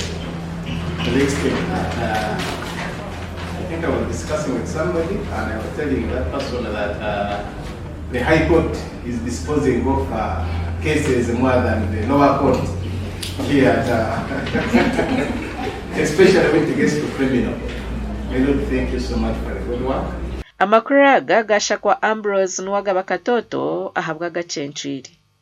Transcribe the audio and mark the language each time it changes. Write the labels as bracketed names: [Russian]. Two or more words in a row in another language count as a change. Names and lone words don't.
[English] The next thing, I think I was discussing with somebody and I was telling that person that the High Court is disposing of cases more than the lower court here, especially when it gets to criminal. Thank you so much for the good work. [Nyoro] Amakuru aga gashakwa Ambrose Nwagaba Katoto ahabwa gacenchiri.